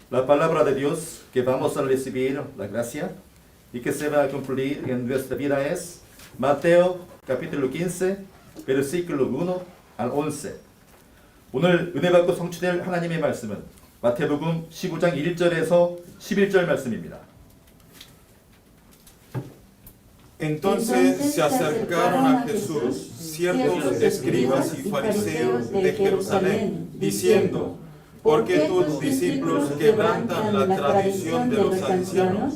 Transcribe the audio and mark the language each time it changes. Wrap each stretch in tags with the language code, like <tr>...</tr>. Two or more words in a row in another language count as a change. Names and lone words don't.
<es>La palabra de Dios que vamos a recibir, la gracia, y que se va a cumplir en nuestra vida es Mateo capítulo 15, versículo 1 al 11.</es> <ko>오늘 은혜 받고 성취될 하나님의 말씀은 마태복음 15장 1절에서 11절 말씀입니다.</ko> <es>Entonces se acercaron a Jesús ciertos escribas y fariseos de Jerusalén, diciendo: ¿Por qué tus discípulos quebrantan la tradición de los ancianos?</es>